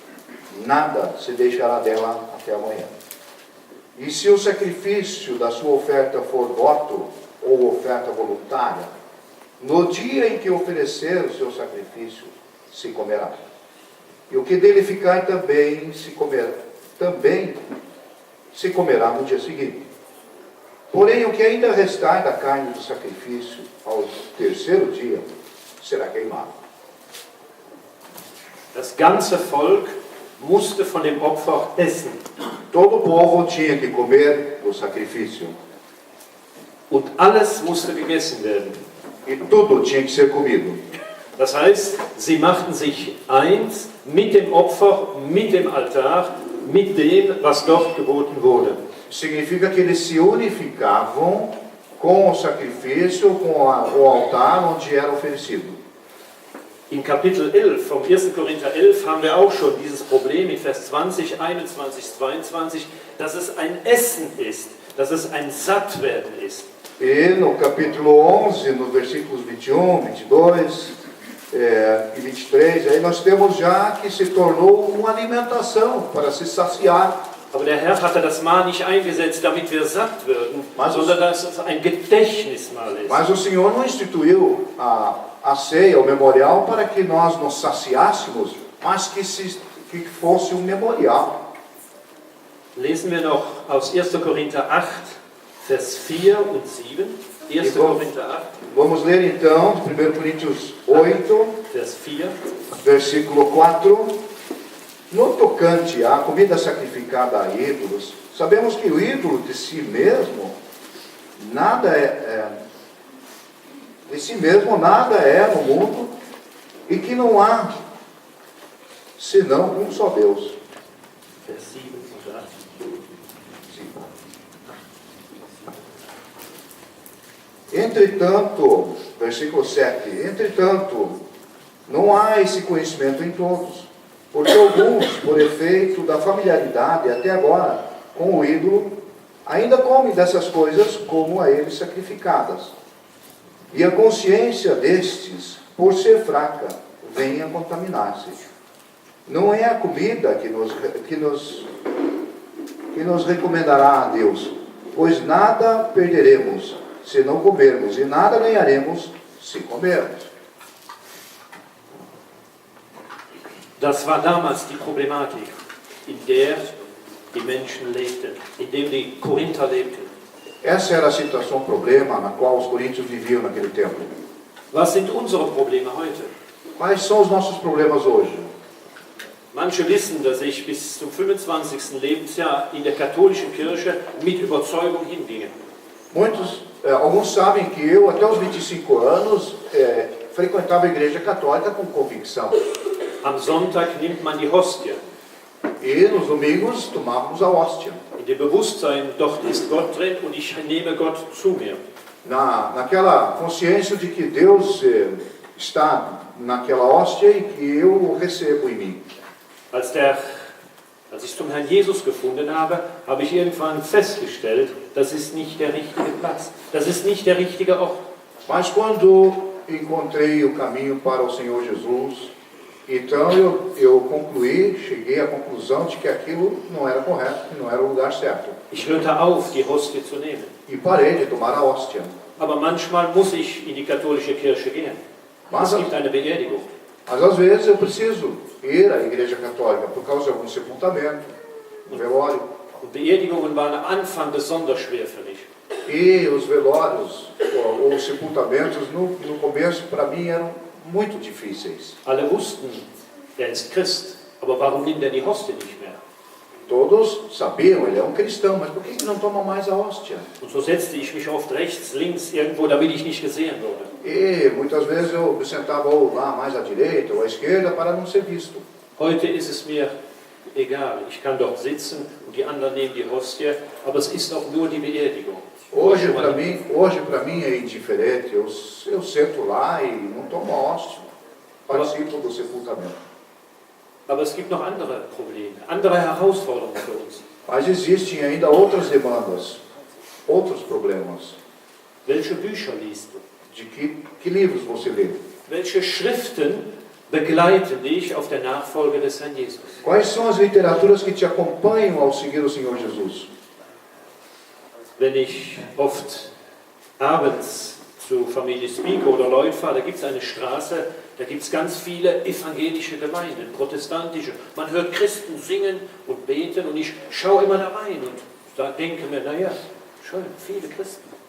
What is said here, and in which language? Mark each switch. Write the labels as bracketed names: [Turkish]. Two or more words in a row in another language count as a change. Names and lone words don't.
[Portuguese] Nada se deixará dela até amanhã. E se o sacrifício da sua oferta for voto ou oferta voluntária, no dia em que oferecer o seu sacrifício, se comerá. E o que dele ficar também se comerá no dia seguinte. Porém, o que ainda restar da carne do sacrifício ao terceiro dia, será queimado. [German] Das ganze Volk musste von dem Opfer essen. [Portuguese] Todo o povo tinha que comer o sacrifício. [German] Und alles musste gegessen werden. [Portuguese] E tudo tinha que ser comido. [German] Das heißt, sie machten sich eins mit dem Opfer, mit dem Altar, mit dem, was dort geboten wurde. [Portuguese] Significa que eles se unificavam com o sacrifício, com o altar onde era oferecido. [German] In Kapitel 11 vom 1. Korinther 11 haben wir auch schon dieses Problem in Vers 20, 21, 22, dass es ein Essen ist, dass es ein Sattwerden ist. [Portuguese] E no capítulo 11, nos versículos 21, 22 e 23, aí nós temos já que se tornou uma alimentação para se saciar. [German] Aber der Herr hatte das Mahl nicht eingesetzt, damit wir satt würden, sondern dass es ein Gedächtnismahl ist. [Portuguese] Mas o Senhor não instituiu a ceia, o memorial, para que nós nos saciássemos, mas que fosse um memorial. [German] Lesen wir noch aus 1. Korinther 8, Vers 4 und 7. 1. Korinther 8, [Portuguese] Vamos ler então, 1 Coríntios 8, [German] Vers 4. [Portuguese] versículo 4. No tocante à comida sacrificada a ídolos, sabemos que o ídolo de si mesmo nada é no mundo, e que não há senão um só Deus. [German] Vers 7 und 8. [Portuguese] Entretanto, versículo 7, entretanto, não há esse conhecimento em todos, porque alguns, por efeito da familiaridade até agora com o ídolo, ainda comem dessas coisas como a eles sacrificadas. E a consciência destes, por ser fraca, vem a contaminar-se. Não é a comida que nos recomendará a Deus, pois nada perderemos se não comermos, e nada ganharemos se comermos. [German] Das war damals die Problematik, in der die Menschen lebten, in der die Korinther lebten. [Portuguese] Essa era a situação, problema na qual os coríntios viviam naquele tempo. [German] Was sind unsere Probleme heute? [Portuguese] Quais são os nossos problemas hoje? [German] Manche wissen, dass ich bis zum 25. Lebensjahr in der katholischen Kirche mit Überzeugung hinginge. [Portuguese] Alguns sabem que eu, até os 25 anos, frequentava a igreja católica com convicção. [German] Am Sonntag nimmt man die Hostie. [Portuguese] E nos domingos tomávamos a hóstia. [German] In dem Bewusstsein, dort ist Gott drin und ich nehme Gott zu mir. [Portuguese] Naquela consciência de que Deus está naquela hóstia e que eu o recebo em mim. [German] Als ich zum Herrn Jesus gefunden habe, habe ich irgendwann festgestellt, das ist nicht der richtige Platz. Das ist nicht der richtige Ort. [Portuguese] Mas quando encontrei o caminho para o Senhor Jesus, Então eu concluí, cheguei à conclusão de que aquilo não era correto, que não era o lugar certo. [German] Ich hörte auf, die Hostie zu nehmen. [Portuguese] E parei de tomar a hóstia. [German] Aber manchmal muss ich in die katholische Kirche gehen. Es gibt eine Beerdigung. [Portuguese] Mas às vezes eu preciso ir à igreja católica por causa de algum sepultamento, um velório. [German] Und Beerdigungen waren am Anfang besonders schwer für mich. [Portuguese] E os velórios ou os sepultamentos no começo para mim eram muito difíceis. [German] Alle wussten, er ist Christ, aber warum nimmt er die Hostie nicht mehr? [Portuguese] Todos sabiam, ele é um cristão, mas por que ele não toma mais a hóstia? [German] Und so setzte ich mich oft rechts, links, irgendwo, damit ich nicht gesehen wurde. [Portuguese] E muitas vezes eu me sentava ou lá mais à direita ou à esquerda para não ser visto. [German] Heute ist es mir egal. Ich kann dort sitzen und die anderen nehmen die Hostie, aber es ist auch nur die Beerdigung. [Portuguese] Hoje para mim é indiferente. Eu sento lá e não tomo a hóstia. Participo do sepultamento. [German] Aber es gibt noch andere Probleme, andere Herausforderungen für uns. [Portuguese] Mas existem ainda outras demandas, outros problemas. [German] Welche Bücher liest du? [Portuguese] De que livros você lê? [German] Welche Schriften begleiten dich auf der Nachfolge des Herrn Jesus? [Portuguese] Quais são as literaturas que te acompanham ao seguir o Senhor Jesus? [German] Wenn ich oft abends zu Familie Spieker oder Lloyd fahre, da gibt es eine Straße, da gibt es ganz viele evangelische Gemeinden, protestantische. Man hört Christen singen und beten und ich schaue immer da rein und da denke mir, naja, schön, viele Christen.